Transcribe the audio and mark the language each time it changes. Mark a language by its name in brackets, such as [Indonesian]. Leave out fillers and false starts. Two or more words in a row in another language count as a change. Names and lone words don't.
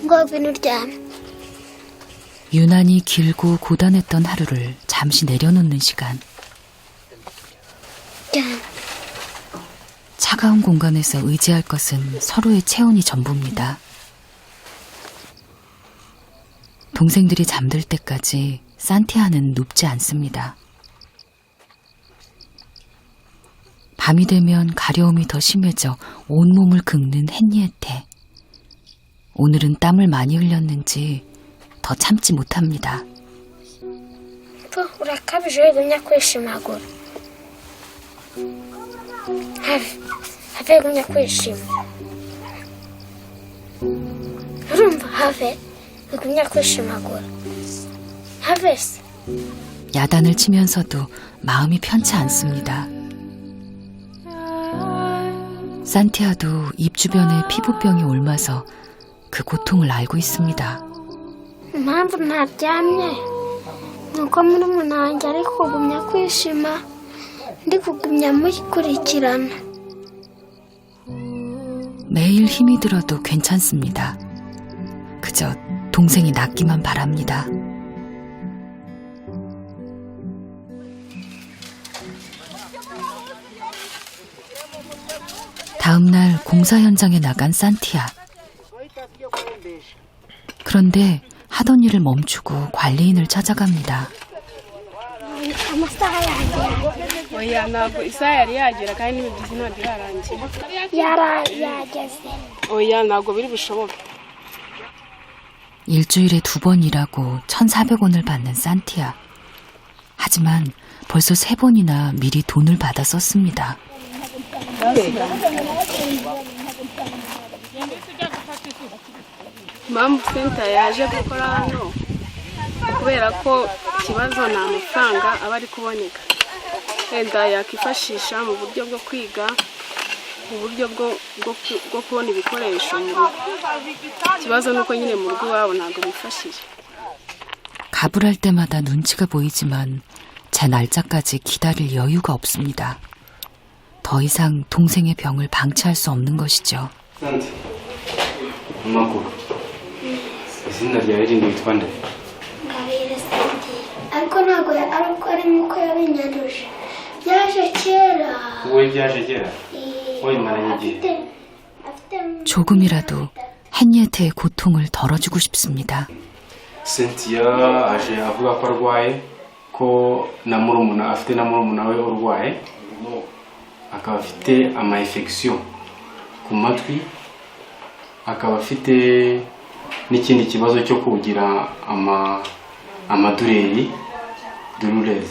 [Kinyarwanda] binuryame. [Korean] 유난히 길고 고단했던 하루를 잠시 내려놓는 시간. [Kinyarwanda] Ryame. [Korean] 차가운 공간에서 의지할 것은 서로의 체온이 전부입니다. 동생들이 잠들 때까지 산티아는 눕지 않습니다. 밤이 되면 가려움이 더 심해져 온몸을 긁는 헨리에테. 오늘은 땀을 많이 흘렸는지 더 참지 못합니다. [Kinyarwanda] Urakabije wigumya kwishimagura. Have wigumya kwishima. Urumva have wigumya kwishimagura. Have se. [Korean] 야단을 치면서도 마음이 편치 않습니다. 산티아도 입 주변에 피부병이 옮아서 그 고통을 알고 있습니다. [Kinyarwanda] Impamvu ntaryamye ni uko murumuna wanjye ari kugumya kwishima ndi kugumya mukurikirana. [Korean] 매일 힘이 들어도 괜찮습니다. 그저 동생이 낫기만 바랍니다. 다음 날 공사 현장에 나간 산티아. 그런데 하던 일을 멈추고 관리인을 찾아갑니다. [Kinyarwanda] Amasaha yagera. oya ntabwo isaha yari yagera kandi n'imigizi ntabwo irarangira. Yageze. oya ntabwo biri bushoboke. [Korean] 일주일에 2번 일하고 1,400원을 받는 산티아. 하지만 벌써 3번이나 미리 돈을 받아 썼습니다. [Kinyarwanda] impamvu senta yaje gukora hano kubera ko ikibazo ni amafaranga aba ari kuboneka, wenda yakifashisha mu buryo bwo kwiga, mu buryo bwo kubona ibikoresho mu rugo. ikibazo ni uko nyine mu rugo iwabo ntabwo bifashije. [Korean] 가불할 때마다 눈치가 보이지만 제 날짜까지 기다릴 여유가 없습니다. 더 이상 동생의 병을 방치할 수 없는 것이죠. 산티, [Kinyarwanda] amakuru. izina ryawe rindi witwa nde? Ngabire Santi. Ariko ntabwo ari nk'uko yabinyanduje. Byaje kera. wowe byaje kera? wowe maranye igihe? [Korean] 조금이라도 헨리에테의 고통을 덜어주고 싶습니다. [Kinyarwanda] Cynthia aje avuga ko arwaye, ko afite na murumuna we urwaye, akaba afite ama infection ku matwi, akaba afite n'ikindi kibazo cyo kugira amadureri dururezi.